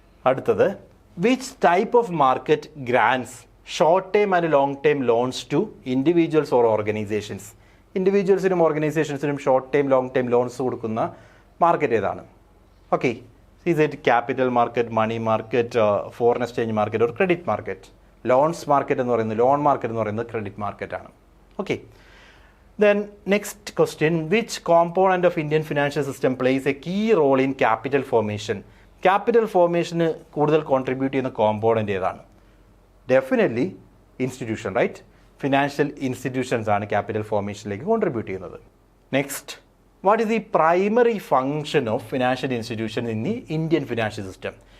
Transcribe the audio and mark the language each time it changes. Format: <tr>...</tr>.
<en>അടുത്തത്, which type of market grants short time and long time loans to individuals or organisations?</en> <ml>ഇൻഡിവിജ്വൽസിനും ഓർഗനൈസേഷൻസിനും short time, long time loans കൊടുക്കുന്ന market ഏതാണ്?</ml> <en>Okay, is it capital market, money market, foreign exchange market or credit market?</en> <ml>Loans market എന്ന് പറയുന്നത്, loan market എന്ന് പറയുന്നത് credit മാർക്കറ്റാണ്.</ml> <en>Okay, then next question, which component of Indian financial system plays a key role in capital formation?</en> <ml>Capital formation കൂടുതൽ contribute ചെയ്യുന്ന component ഏതാണ്? Definitely institution, right? Financial institutions ആണ് capital ഫോർമേഷനിലേക്ക് contribute ചെയ്യുന്നത്.</ml> <en>Next, what is the primary function of financial institution in the Indian financial system?</en>